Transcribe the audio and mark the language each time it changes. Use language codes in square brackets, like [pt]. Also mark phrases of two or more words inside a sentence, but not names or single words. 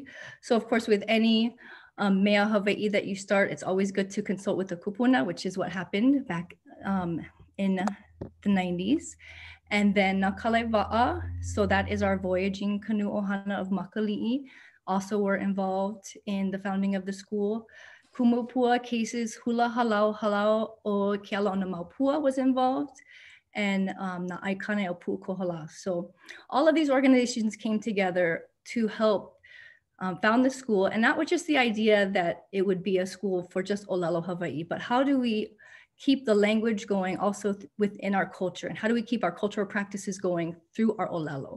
[en] So of course, with any [haw] mea Hawaii [en] that you start, it's always good to consult with the Kupuna, which is what happened back in the 90s. And then Nakalewa'a, so that is our voyaging canoe ohana of Makali'i, also were involved in the founding of the school. Kumupua cases, Hula Halau o Keala o na Maupua was involved, and Na Aikane o Pu'ukohala. So all of these organizations came together to help found the school, and not with just the idea that it would be a school for just [haw] Olelo Hawaii, [en] but how do we keep the language going also within our culture, and how do we keep our cultural practices going through our Olelo?